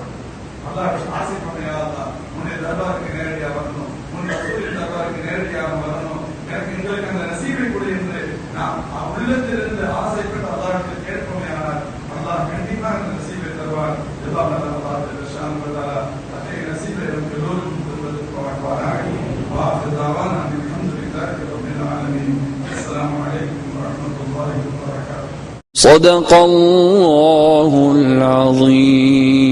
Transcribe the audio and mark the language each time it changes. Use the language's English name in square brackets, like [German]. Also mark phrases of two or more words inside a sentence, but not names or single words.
[Tamil] அல்லாஹ் ஆசைப்படையா, உன்னுடைய தர்பாருக்கு நேரடியாக வரணும், உன்னுடைய ரசூலின் தர்பாருக்கு நேரடியாக வரணும், எனக்கு எங்களுக்கு அந்த நசீபை கொடு என்று நாம் உள்ளத்திலிருந்து ஆசைப்பட்டு அல்லாஹ்விடத்தில் கேட்போமே. ஆனால் அல்லாஹ் கண்டிப்பாக அந்த நசீபை தருவார். அதே நசீபை எல்லோருக்கும் தருவதற்கு வாழ்வாராக. [Arabic] السلام عليكم ورحمة الله وبركاته. صدق الله العظيم.